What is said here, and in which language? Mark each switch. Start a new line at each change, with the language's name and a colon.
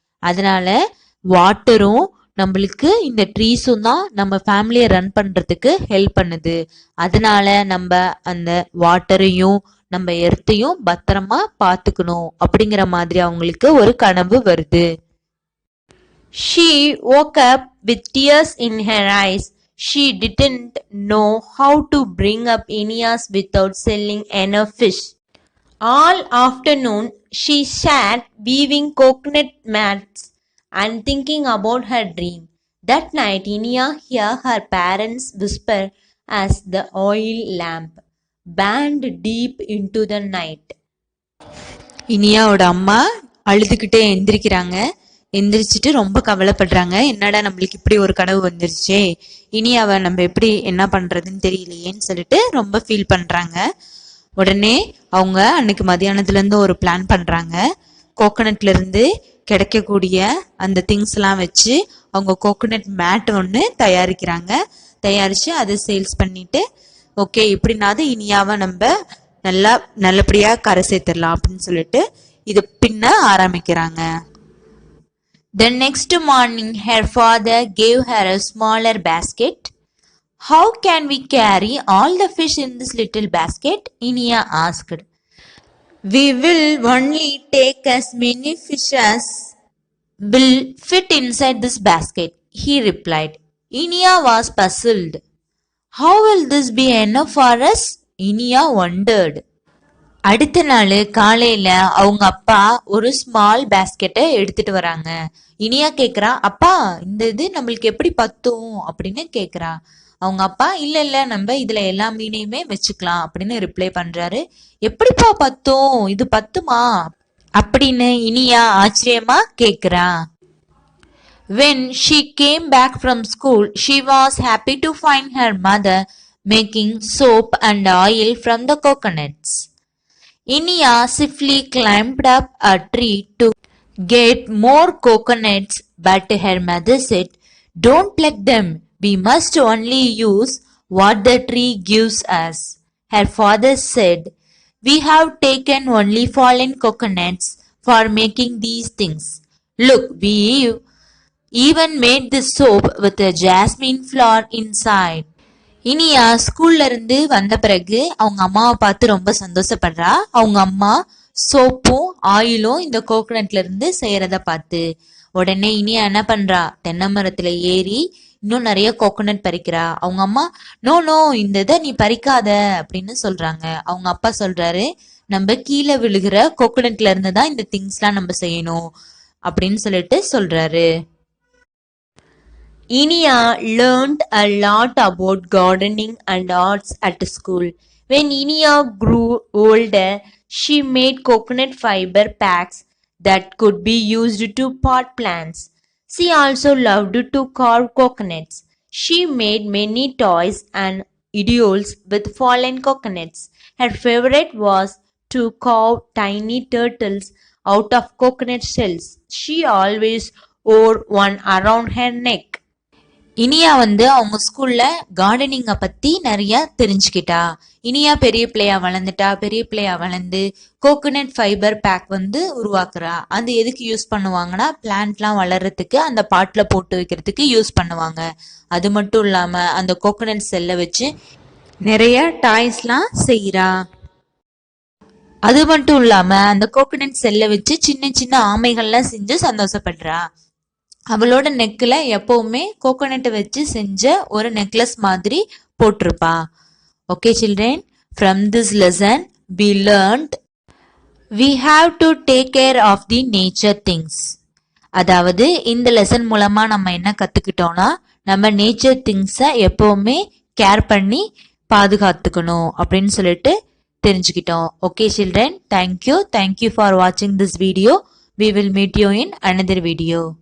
Tamil: அதனால வாட்டரும் நம்மளுக்கு இந்த ட்ரீஸும் தான் நம்ம ஃபேமிலியை ரன் பண்றதுக்கு ஹெல்ப் பண்ணுது. அதனால நம்ம அந்த வாட்டரையும் நம்ம எர்த்தையும் பத்திரமா பார்த்துக்கணும் அப்படிங்கிற மாதிரி அவங்களுக்கு ஒரு கனவு வருது.
English: She woke up with tears in her eyes. She didn't know how to bring up Inias without selling enough fish. All afternoon she sat weaving coconut mats and thinking about her dream. That night Inia heard her parents whisper as the oil lamp burned deep into the night.
Tamil: இனியாவோட அம்மா அழுதுகிட்டே எந்திரிக்கிறாங்க. எந்திரிச்சிட்டு ரொம்ப கவலைப்படுறாங்க. என்னடா நம்மளுக்கு இப்படி ஒரு கனவு வந்துருச்சே, இனி அவ நம்ம எப்படி என்ன பண்றதுன்னு தெரியலையேன்னு சொல்லிட்டு ரொம்ப ஃபீல் பண்றாங்க. உடனே அவங்க அன்னைக்கு மதியானத்துல இருந்து ஒரு பிளான் பண்றாங்க. கோகனட்ல இருந்து கிடைக்கக்கூடிய அந்த திங்ஸ் எல்லாம் வச்சு அவங்க கோகனட் மேட் ஒன்று தயாரிக்கிறாங்க. தயாரிச்சு அதை சேல்ஸ் பண்ணிட்டு ஓகே இப்படினாவது இனியாவ நம்ம நல்லபடியா கரை சேர்த்துடலாம் அப்படின்னு சொல்லிட்டு இது பின்ன ஆரம்பிக்கிறாங்க.
English: The next morning her father gave her a smaller basket. How can we carry all the fish in this little basket? Inia asked. We will only take as many fish as will fit inside this basket, he replied. Inia was puzzled. How will this be enough for us? Inia wondered.
Tamil: அடுத்த நாள் காலையில அவங்க அப்பா ஒரு small பேஸ்கெட்டை எடுத்துட்டு வராங்க. இனியா கேக்குறா, அப்பா இந்த இது நம்மளுக்கு எப்படி பத்தும் அப்படின்னு கேக்குறா. அவங்க அப்பா இல்ல நம்ம இதுல எல்லா மீனையுமே வச்சுக்கலாம் அப்படின்னு ரிப்ளை பண்றாரு. எப்படிப்பா பத்தும், இது பத்துமா அப்படின்னு இனியா ஆச்சரியமா கேக்குறா.
English: When she came back from school, she was happy to find her mother making soap and oil from the coconuts. Inia swiftly climbed up a tree to get more coconuts, but her mother said, "Don't pluck them. We must only use what the tree gives us." Her father said, "We have taken only fallen coconuts for making these things. Look, we even made this soap with a jasmine flower inside."
Tamil: Iniya ஸ்கூல்ல இருந்து வந்த பிறகு அவங்க அம்மாவை பார்த்து ரொம்ப சந்தோஷப்படுறா. அவங்க அம்மா சோப்பும் ஆயிலும் இந்த கோகனட்ல இருந்து செய்யறத பார்த்து உடனே இனியா என்ன பண்றா, தென்னை மரத்துல ஏறி இன்னும் நிறைய கோகனட் பறிக்கிறா. அவங்க அம்மா நோ இந்த இதை நீ பறிக்காத அப்படின்னு சொல்றாங்க. அவங்க அப்பா சொல்றாரு, நம்ம கீழே விழுகிற கோகனட்ல இருந்து தான் இந்த திங்ஸ் எல்லாம் நம்ம செய்யணும் அப்படின்னு சொல்லிட்டு சொல்றாரு.
English: Inia learned a lot about gardening and arts at school. When Inia grew older, she made coconut fiber packs that could be used to pot plants. She also loved to carve coconuts. She made many toys and idols with fallen coconuts. Her favorite was to carve tiny turtles out of coconut shells. She always wore one around her neck.
Tamil: Iniya அவங்க ஸ்கூல்ல கார்டனிங்க பத்தி நிறைய தெரிஞ்சுக்கிட்டா. இனியா பெரிய பிள்ளையா வளர்ந்துட்டா. பெரிய பிள்ளையா வளர்ந்து கோகோனட் ஃபைபர் பேக் உருவாக்குறா. அது எதுக்கு யூஸ் பண்ணுவாங்கன்னா பிளான்ட்லாம் வளர்றதுக்கு அந்த பாட்டில் போட்டு வைக்கிறதுக்கு யூஸ் பண்ணுவாங்க. அது மட்டும் இல்லாம அந்த கோகோனட் செல்லை வச்சு நிறைய டாய்ஸ்லாம் செய்யறா. அது மட்டும் இல்லாம அந்த கோகோனட் செல்லை வச்சு சின்ன சின்ன ஆமைகள்லாம் செஞ்சு சந்தோஷப்படுறா. அவளோட நெக்ல எப்பவுமே கோகோனட் வச்சு செஞ்ச ஒரு நெக்லஸ் மாதிரி போட்டிருப்பா.
English: Okay children, from this lesson we learned we have to take care of the nature things.
Tamil: அதாவது இந்த லெசன் மூலமா நம்ம என்ன கத்துக்கிட்டோம்னா, நம்ம நேச்சர் திங்ஸை எப்பவுமே கேர் பண்ணி பாதுகாத்துக்கணும் அப்படின்னு சொல்லிட்டு தெரிஞ்சுக்கிட்டோம்.
English: Okay children, thank you for வாட்சிங் this video. We will meet you in another video.